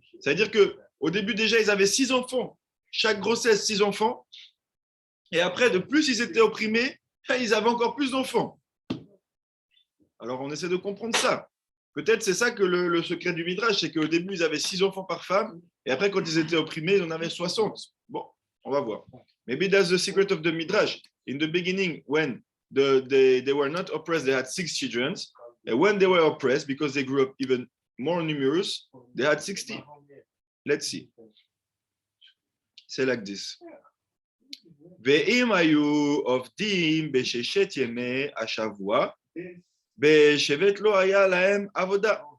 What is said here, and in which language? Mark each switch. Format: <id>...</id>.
<fr>C'est-à-dire que au début déjà ils avaient 6 enfants, chaque grossesse 6 enfants. Et après, de plus ils étaient opprimés, ils avaient encore plus d'enfants. Alors, on essaie de comprendre ça. Peut-être c'est ça que le secret du Midrash, c'est qu'au début, ils avaient 6 enfants par femme, et après, quand ils étaient opprimés, ils en avaient 60. Bon, on va voir.</fr> <en>Maybe that's the secret of the Midrash. In the beginning, when they were not oppressed, they had 6 children. And when they were oppressed, because they grew up even more numerous, they had 60. Let's see. C'est like this.</en> <he>ואם היו עובדים בששת ימי השבוע, בשבט לא היה להם עבודה.</he>